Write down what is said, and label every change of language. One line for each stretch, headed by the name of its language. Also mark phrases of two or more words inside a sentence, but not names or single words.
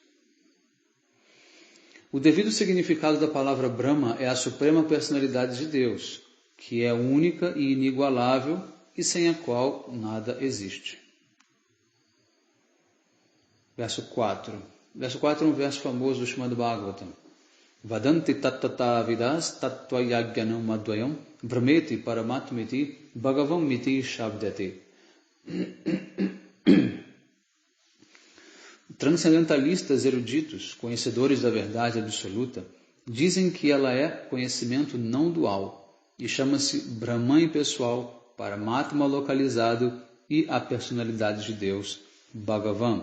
Portuguese: O devido significado da palavra Brahma é a suprema personalidade de Deus, que é única e inigualável e sem a qual nada existe. Verso 4. Verso 4 é um verso famoso do Srimad Bhagavatam.
Sanskrit: Vadanti tattata vidas tattvayagyanam advayam brahmeti paramatmiti bhagavam miti shabdati.
Portuguese: Transcendentalistas eruditos, conhecedores da verdade absoluta, dizem que ela é conhecimento não dual e chama-se Brahman impessoal, Paramatma localizado e a personalidade de Deus, Bhagavan.